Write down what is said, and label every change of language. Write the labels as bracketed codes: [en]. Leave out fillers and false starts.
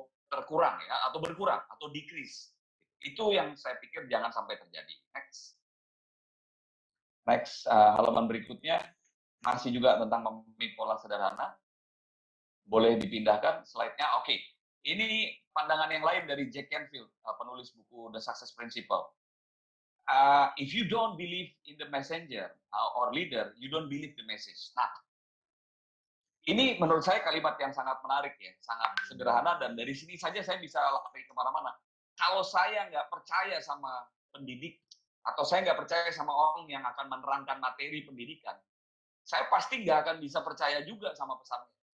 [id] terkurang ya, atau berkurang, atau decrease. Itu yang saya pikir jangan sampai terjadi. Next, halaman berikutnya masih juga tentang memiliki pola sederhana. Boleh dipindahkan slide-nya. Oke, ini pandangan yang lain dari Jack Canfield, penulis buku The Success Principle. [en] If you don't believe in the messenger or leader, you don't believe the message. [id] Nah, ini menurut saya kalimat yang sangat menarik ya, sangat sederhana, dan dari sini saja saya bisa lari kemana-mana. Kalau saya nggak percaya sama pendidik, atau saya nggak percaya sama orang yang akan menerangkan materi pendidikan, saya pasti nggak akan bisa percaya juga sama pesannya.